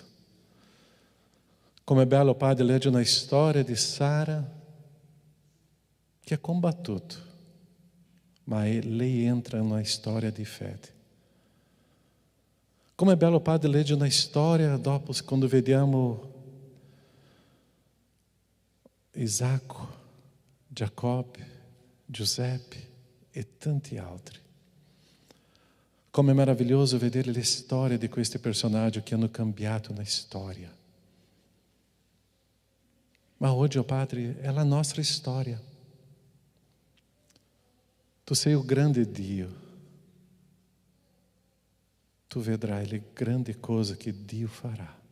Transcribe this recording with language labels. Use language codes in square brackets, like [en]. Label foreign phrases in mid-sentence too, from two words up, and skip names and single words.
[pt] Como é [it] bello, Padre, leggere una storia di Sara che ha combattuto, ma lei entra [pt] numa história [it] di fede. [pt] Como é [it] bello, Padre, leggere una storia dopo, quando vediamo Isacco, Giacobbe, Giuseppe e tanti altri. [pt] Como é maravilhoso [it] vedere le storie di questi personaggi che hanno cambiato na storia. Ma oggi, oh Padre, è la nostra storia. Tu sei o grande Dio. Tu vedrai le grandi cose che Dio farà.